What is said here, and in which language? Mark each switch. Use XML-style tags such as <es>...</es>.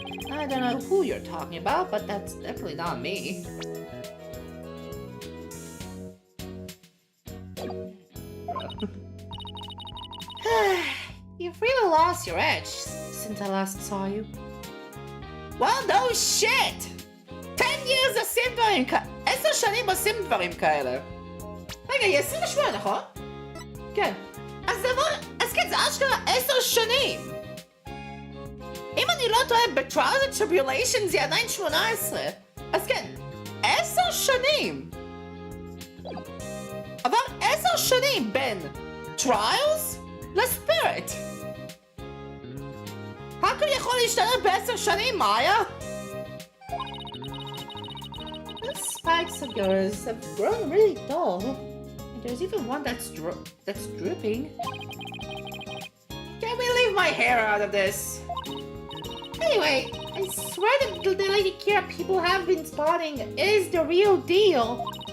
<en>I don't know who you're talking about, but that's definitely not me. You've really lost your edge since I last saw you. Well, no shit! 10 years</en> <he>עושים דברים כאלה. 10 שנים עושים דברים כאלה. רגע, היא 28, נכון? כן. אז כן, זה אשכרה 10 שנים! אם אני לא טועה, ב-Trials and Tribulations היא עדיין 18. אז כן, 10 שנים! עבר 10 שנים בין Trials לספיריט. הכל יכול להשתנות ב10 שנים, מאיה?</he> <en>The spikes of yours have grown really dull. There's even one that's dripping. Can we leave my hair out of this? Anyway, I swear that the Lady Kira people have been spotting is the real deal.</en>